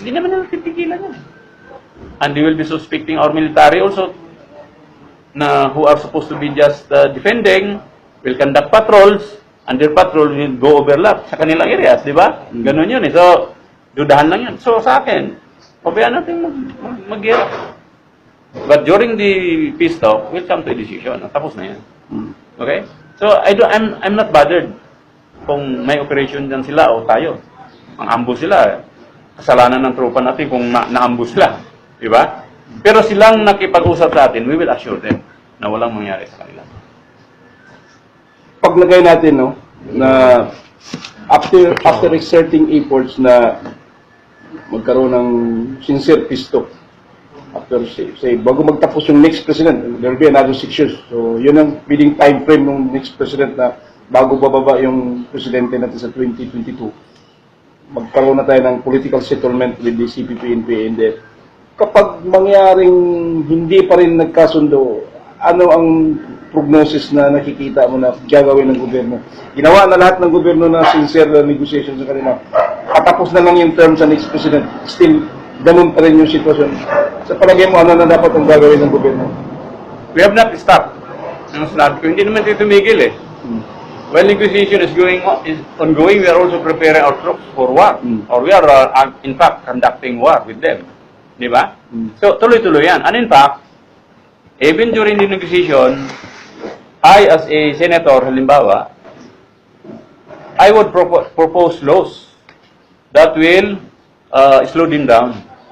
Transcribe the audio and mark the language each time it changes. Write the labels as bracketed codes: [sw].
[tl] Hindi naman nila titigilan yan. [en] And they will be suspecting our military also, na who are supposed to be just defending, will conduct patrols, and their patrol will go overlap [tl] sa kanilang areas, di ba? Ganun yun eh. So, dudahan lang yun. So, sa akin, pabayaan natin mag-gira. [en] But during the peace talk, we'll come to a decision. [tl] Tapos na yan. [en] Okay? So, I'm not bothered. [tl] kung may operation dyan sila o tayo. Ang ambush sila, kasalanan ng tropa natin kung na-ambush sila. Di ba? Pero silang nakipag-usap sa atin, [en] we will assure them [tl] na walang mangyari sa kanila. Paglagay natin, [en] no, na after exerting efforts na magkaroon ng sincere peace talk, after say [tl] bago magtapos yung [en] next president, there will be another 6 years. [tl] So, yun ang pwedeng time frame ng next president na bago bababa yung presidente natin sa 2022. Magkaroon na tayo ng political settlement with the CPP and PND. Kapag mangyaring hindi pa rin nagkasundo, ano ang prognosis na nakikita mo na gagawin ng gobyerno? Ginawa na lahat ng gobyerno na sincere negotiation sa kanila. Patapos na lang yung term sa next president. Still, ganun pa rin yung sitwasyon. Sa palagay mo, ano na dapat ang gagawin ng gobyerno? [en] We have not stopped. [tl] Ang sinabi ko, hindi naman ito tumigil eh. [en] While negotiation is ongoing, we are also preparing our troops for war. Or we are, in fact, conducting war with them. [tl] Di ba? So, tuloy-tuloy yan. [en] And in fact, even during the negotiation, I, as a senator, halimbawa, I would propose laws that will slow them down.